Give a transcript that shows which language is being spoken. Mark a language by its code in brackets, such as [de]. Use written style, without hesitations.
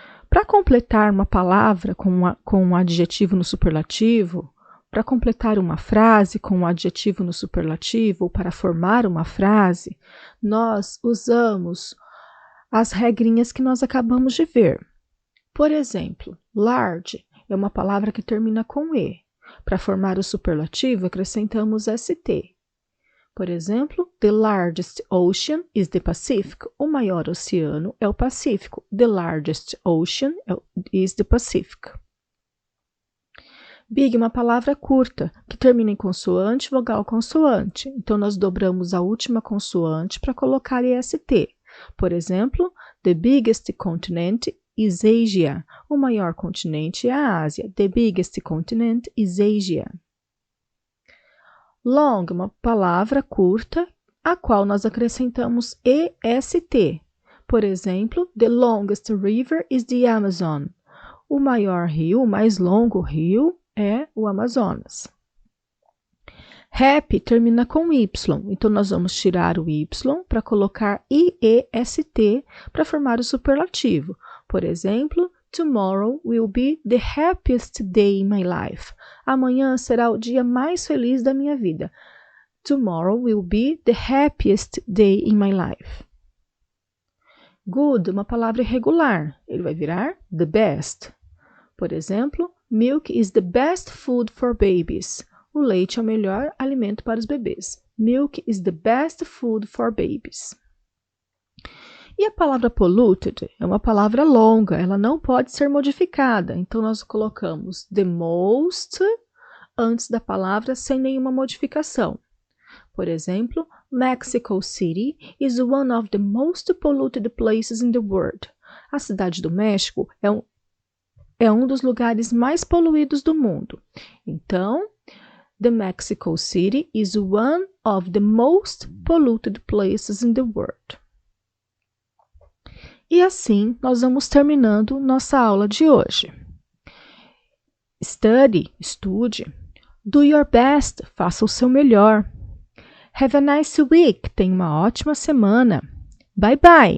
[pt] Para completar uma palavra com um adjetivo no superlativo, para completar uma frase com um adjetivo no superlativo, ou para formar uma frase, nós usamos as regrinhas que nós acabamos de ver. Por exemplo, large é uma palavra que termina com E. Para formar o superlativo, acrescentamos ST. Por exemplo, [en] the largest ocean is the Pacific. [pt] O maior oceano é o Pacífico. [en] The largest ocean is the Pacific. [pt] Big é uma palavra curta, que termina em consoante, vogal, consoante. Então, nós dobramos a última consoante para colocar EST. Por exemplo, [en] the biggest continent is Asia. [pt] O maior continente é a Ásia. [en] The biggest continent is Asia. [pt] Long é uma palavra curta, a qual nós acrescentamos EST. Por exemplo, [en] the longest river is the Amazon. [pt] O maior rio, o mais longo rio, é o Amazonas. Happy termina com Y, então nós vamos tirar o Y para colocar IEST para formar o superlativo. Por exemplo, [en] tomorrow will be the happiest day in my life. [pt] Amanhã será o dia mais feliz da minha vida. [en] Tomorrow will be the happiest day in my life. [pt] Good, uma palavra irregular. Ele vai virar the best. Por exemplo, [en] milk is the best food for babies. [pt] O leite é o melhor alimento para os bebês. [en] Milk is the best food for babies. [pt] E a palavra polluted é uma palavra longa, ela não pode ser modificada. Então, nós colocamos the most antes da palavra sem nenhuma modificação. Por exemplo, [en] Mexico City is one of the most polluted places in the world. [pt] A cidade do México é um dos lugares mais poluídos do mundo. Então, [en] the Mexico City is one of the most polluted places in the world. [pt] E assim, nós vamos terminando nossa aula de hoje. [en] Study, [pt] estude. [en] Do your best, [pt] faça o seu melhor. [en] Have a nice week, [pt] tenha uma ótima semana. [en] Bye bye!